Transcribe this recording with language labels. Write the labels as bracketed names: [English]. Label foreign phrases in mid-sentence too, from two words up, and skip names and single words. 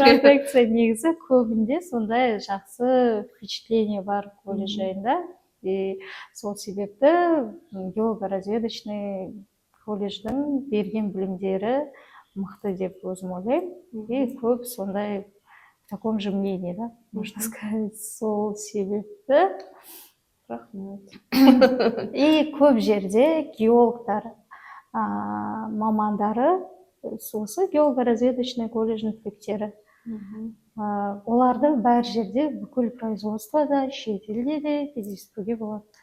[Kazakh] Протекция негізі көбінде сондай жақсы впечатление бар колледж жайында. Сол себепті геологоразведочный колледждің берген білімдері мықты деп өзім ойлаймын. [Russian] И [Kazakh] көп сондай [Russian] в таком же мнении, да, можно сказать. [Kazakh] Сол себепті Рахмет. И көп жерде геологтар мамандары осы геологоразведочный колледждің түлектері. Оларды бәр жерде, бүкіл производствода, шет елде де кездестіруге болады.